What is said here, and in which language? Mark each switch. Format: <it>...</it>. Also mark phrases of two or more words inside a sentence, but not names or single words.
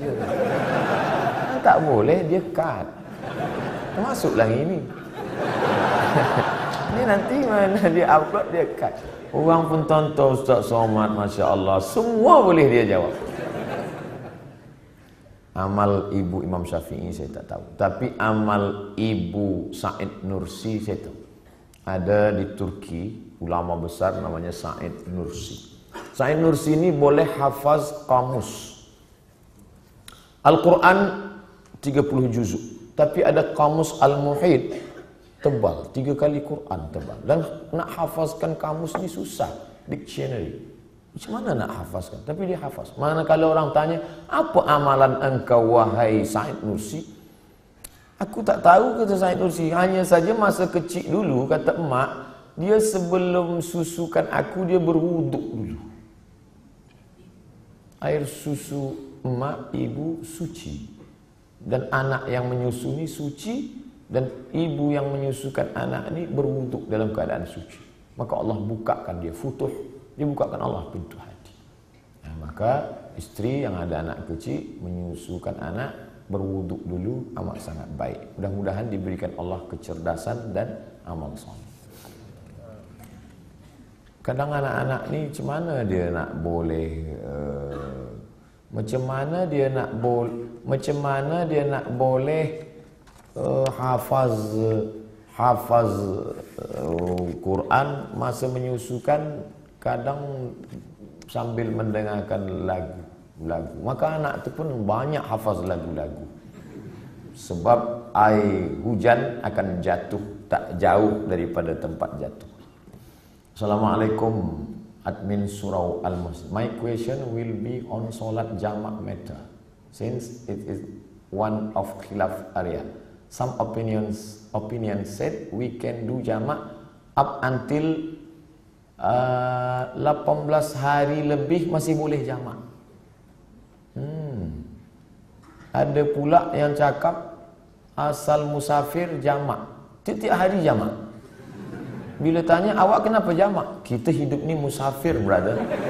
<ms>Yang tak boleh dia cut. Termasuklah ini. Ini nanti mana dia upload dia cut. Orang pun tonton Ustaz Somad,</ms> <ar>ما شاء الله,</ar> <ms>semua boleh dia jawab. Amal ibu Imam Syafi'i saya tak tahu. Tapi amal ibu Said Nursi saya tahu. Ada di Turki, ulama besar namanya Said Nursi. Said Nursi ini boleh hafaz kamus. Al-Quran 30 juzuk. Tapi ada kamus Al-Muhit tebal, 3 kali Quran tebal. Dan nak hafazkan kamus ni susah, dictionary. Macam mana nak hafazkan? Tapi dia hafaz. Manakala orang tanya, apa amalan engkau wahai Said Nursi? Aku tak tahu, kata Said Nursi. Hanya saja masa kecil dulu, kata emak, dia sebelum susukan aku, dia berwuduk dulu. Air susu emak, ibu suci. Dan anak yang menyusui suci, dan ibu yang menyusukan anak ini berwuduk dalam keadaan suci. Maka Allah bukakan dia futuh, dia bukakan Allah pintu hati. Nah, maka istri yang ada anak kecil menyusukan anak berwuduk dulu amat sangat baik. Mudah-mudahan diberikan Allah kecerdasan dan amal soleh. Kadang anak-anak ni macam mana dia nak boleh Macam mana dia nak boleh hafaz Quran masa menyusukan, kadang sambil mendengarkan lagu. Maka anak tu pun banyak hafaz lagu-lagu. Sebab air hujan akan jatuh tak jauh daripada tempat jatuh. Assalamualaikum admin surau Al-Muslim.</ms> <en>My question will be on</en> <ms>solat jamak</ms> <en>matter, since it is one of khilaf area. Some opinions said we can do jamak up until 18</en> <ms>hari lebih masih boleh jamak. Ada pula yang cakap asal musafir jamak, tiap hari jamak. Bila tanya, awak kenapa jamak? Kita hidup ni musafir, brother.</ms>